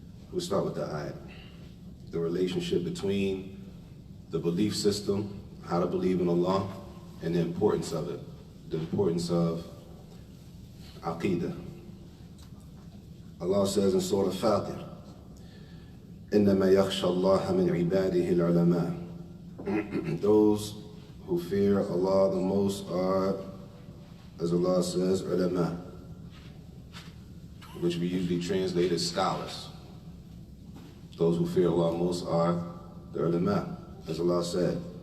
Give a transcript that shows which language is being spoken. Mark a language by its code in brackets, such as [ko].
[en] We'll start with the ayah. The relationship between the belief system, how to believe in Allah, and the importance of it, the importance of Aqeedah. Allah says in Surah Fatir, [ar] إِنَّمَا يَخْشَى اللَّهَ مِنْ عِبَادِهِ الْعُلَمَاءِ. [en] Those who fear Allah the most are, as Allah says, ulama, which we usually translate as scholars. Those who fear Allah most are the ulama, as Allah said.